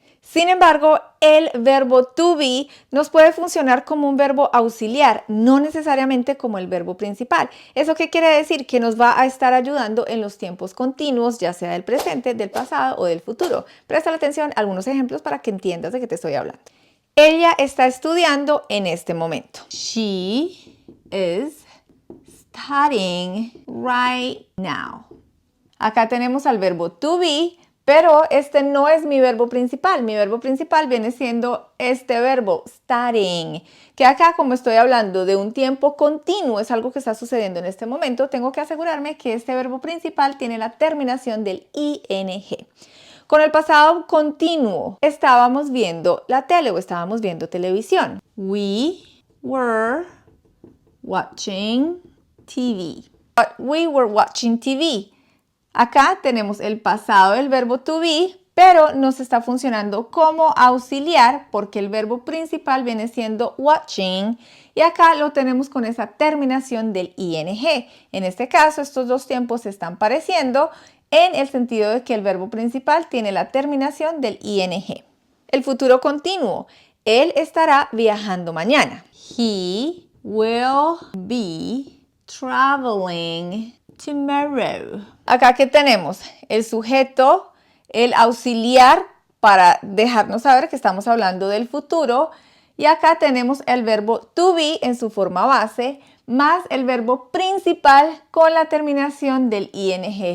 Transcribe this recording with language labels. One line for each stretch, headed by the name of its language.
Spanish: Sin embargo, el verbo to be nos puede funcionar como un verbo auxiliar, no necesariamente como el verbo principal. ¿Eso qué quiere decir? Que nos va a estar ayudando en los tiempos continuos, ya sea del presente, del pasado o del futuro. Presta atención a algunos ejemplos para que entiendas de qué te estoy hablando. Ella está estudiando en este momento.
English: She is studying right now.
Spanish: Acá tenemos al verbo to be, pero este no es mi verbo principal. Mi verbo principal viene siendo este verbo, studying, que acá como estoy hablando de un tiempo continuo, es algo que está sucediendo en este momento, tengo que asegurarme que este verbo principal tiene la terminación del ing. Con el pasado continuo estábamos viendo la tele o estábamos viendo televisión.
English: We were watching TV. We were watching TV.
Spanish: Acá tenemos el pasado del verbo to be, pero nos está funcionando como auxiliar porque el verbo principal viene siendo watching y acá lo tenemos con esa terminación del ing. En este caso, estos dos tiempos se están pareciendo en el sentido de que el verbo principal tiene la terminación del ing. El futuro continuo. Él estará viajando mañana.
English: He will be traveling tomorrow.
Spanish: Acá, ¿qué tenemos? El sujeto, el auxiliar para dejarnos saber que estamos hablando del futuro. Y acá tenemos el verbo to be en su forma base, más el verbo principal con la terminación del ing.